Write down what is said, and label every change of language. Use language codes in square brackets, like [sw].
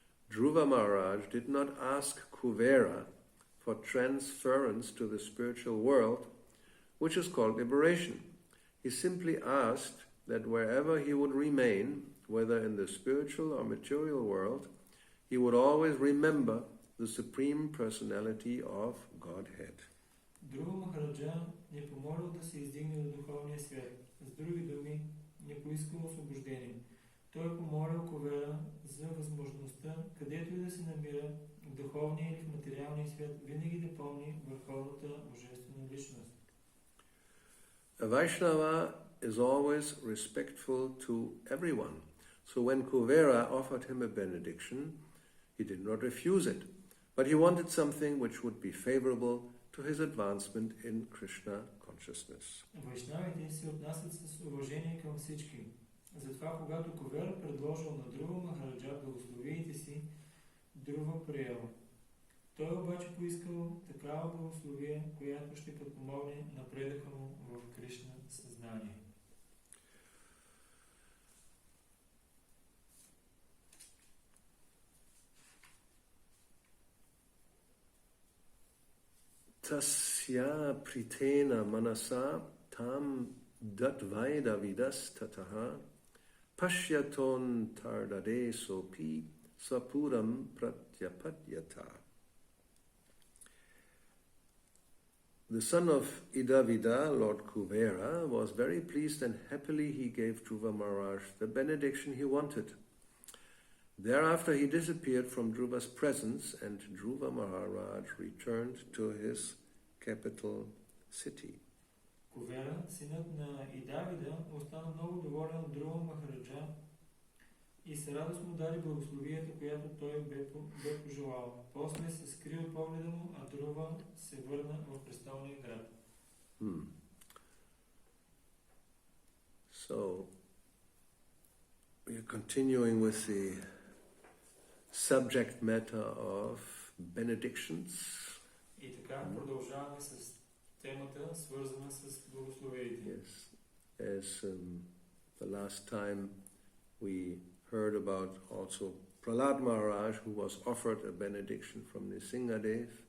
[en] Dhruva Maharaj did not ask Kuvera for transference to the spiritual world, which is called liberation. He simply asked that wherever he would remain, whether in the spiritual or material world, he would always remember the Supreme Personality of Godhead. [bg] Друга Махараджа не помолил да се издигне до духовния свят. С други думи, не поискал освобождение. Той помолил Кувера за възможността, където и да се намира, в духовния или в материалния свят, винаги да помни върховната божествена личност. [en] A Vaishnava is always respectful to everyone. So when Kuvera offered him a benediction, he did not refuse it, but he wanted something which would be favorable to his advancement in Krishna consciousness. [bg] Вайшнавите се отнасят с уважение към всички. Затова, когато Кувера предложил на Друва Махараджа благословиите си, Друва приел. Той обаче поискал такава благословие, която ще подпомогне напредъка му в Кришна съзнание. [sa] Tasya pritena manasa tam datvaida vidas tataha pashyaton tardade sopi sapuram pratyapadyata. [en] The son of Idavida, Lord Kuvera, was very pleased and happily he gave Dhruva Maharaj the benediction he wanted. Thereafter he disappeared from Dhruva's presence and Dhruva Maharaj returned to his capital city. [bg] Кувера, синът на Идавида, остана много доволен от Друва Махараджа и с радост му даде благословията, която той бе пожелал. После се скри спори погледа му, а Друва се върна в престолния град. [en] So, we are continuing with the subject matter of benedictions. [bg] И така продължаваме с темата, свързана с благословеите. [en] Yes. As the last time we heard about also Prahlad Maharaj, who was offered a benediction from Nrsimhadev.